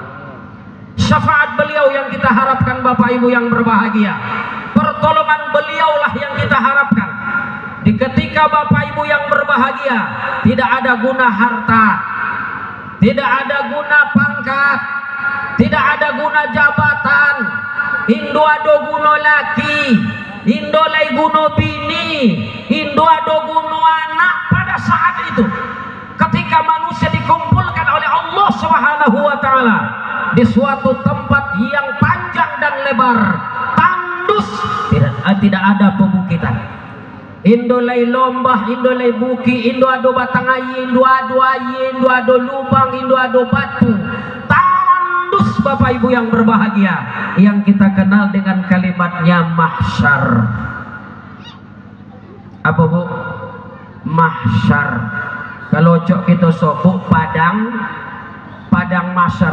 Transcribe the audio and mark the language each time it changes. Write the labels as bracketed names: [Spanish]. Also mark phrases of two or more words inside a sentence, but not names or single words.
[Indonesian] Syafaat beliau yang kita harapkan Bapak Ibu yang berbahagia, pertolongan beliaulah yang kita harapkan. Di ketika Bapak Ibu yang berbahagia, tidak ada guna harta, tidak ada guna pangkat, tidak ada guna jabatan, [Minangkabau] indo ado guno laki, indo lay guno bini, indo ado guno anak. [Indonesian] Pada saat itu ketika manusia dikumpulkan oleh Allah [Arabic] سبحانه وتعالى [Indonesian] di suatu tempat yang panjang dan lebar, tandus, tidak ada pebukitan. [Minangkabau] Indo lay lombah, indo lay buki, indo ado batang ayi, indo ado ayi, indo ado lubang, indo ado batu. [Indonesian] Tandus Bapak Ibu yang berbahagia, yang kita kenal dengan kalimatnya mahsyar. Apa Bu? Mahsyar. [Minangkabau] Kalau cok kita sobuk padang mahsyar.